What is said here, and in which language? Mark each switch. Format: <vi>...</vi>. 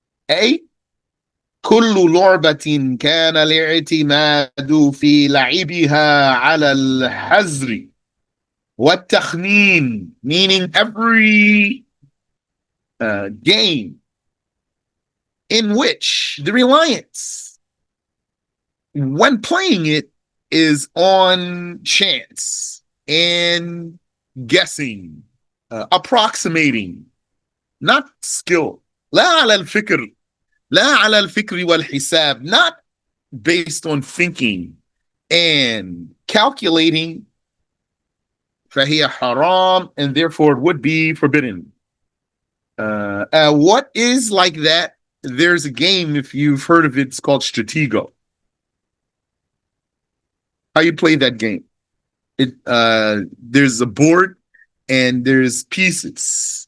<en>A,</en> <ar>كل لعبة كان الاعتماد في لعبها على الحذر والتخمين,</ar> <en>meaning every game in which the reliance when playing it is on chance and guessing, approximating, not skill.</en> <ar>لا على الفكر, لا على الفكر والحساب,</ar> <en>not based on thinking and calculating.</en> <ar>فهي حرام,</ar> <en>and therefore it would be forbidden. What is like that? There's a game, if you've heard of it, it's called Stratego. How you play that game? There's a board and there's pieces.</en>